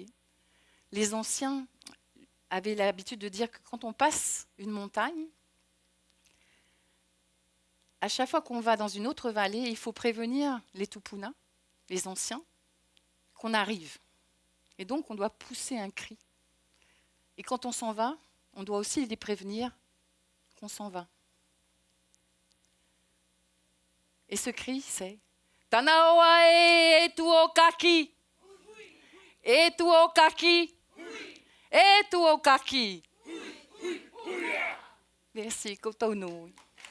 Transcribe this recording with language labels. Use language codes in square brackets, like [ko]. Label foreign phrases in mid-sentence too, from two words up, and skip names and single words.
[fr] Les anciens avaient l'habitude de dire que quand on passe une montagne, à chaque fois qu'on va dans une autre vallée, il faut prévenir les Tupuna, les anciens, qu'on arrive. Et donc, on doit pousser un cri. Et quand on s'en va, on doit aussi les prévenir qu'on s'en va. Et ce cri, c'est [mrq] « Tanaoa e tu o kaki! E tu o kaki! E tu o kaki! [fr] » Merci, koutou.